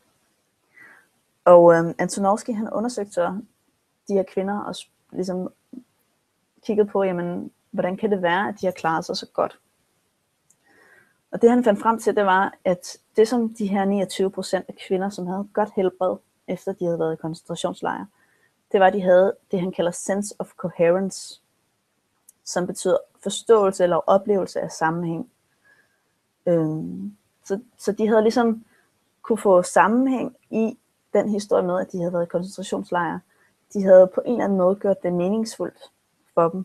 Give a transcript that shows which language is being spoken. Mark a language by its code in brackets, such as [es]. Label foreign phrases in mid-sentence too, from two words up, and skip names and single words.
[da] Og Antonovsky, han undersøgte så de her kvinder og ligesom kiggede på, jamen, hvordan kan det være, at de har klaret sig så godt. Og det han fandt frem til, det var, at det som de her 29% af kvinder, som havde godt helbred, efter de havde været i koncentrationslejre, det var, at de havde det, han kalder [en] sense of coherence, [da] som betyder forståelse eller oplevelse af sammenhæng. Så de havde ligesom kunne få sammenhæng i den historie med, at de havde været i koncentrationslejre. De havde på en eller anden måde gjort det meningsfuldt for dem.